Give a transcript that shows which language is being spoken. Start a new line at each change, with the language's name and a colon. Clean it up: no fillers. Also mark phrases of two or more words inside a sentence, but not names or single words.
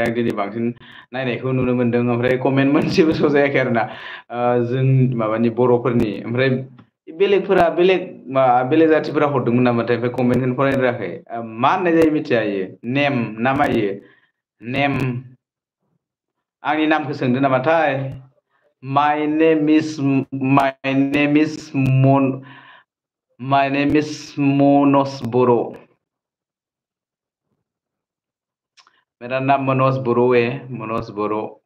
Bodo: आं दिनै बांसिन नायनायखौ नुनो मोनदों ओमफ्राय कमेन्ट मोनसेबो स' जायाखै आरोना जों माबानि बर'फोरनि ओमफ्राय बेलेगफोरा बेलेग जाथिफोरा हरदोंमोन नामाथाय ओमफ्राय कमेन्टखौनो फरायनो रोङाखै मा होननाय जायो मिथिया इयो नेम ना मा इयो नेम आंनि नामखौ सोंदों नामाथाय
English: My name is my name is Monos Boro.
Hindi: मेरा नाम मनोज बरो है मनोज बरो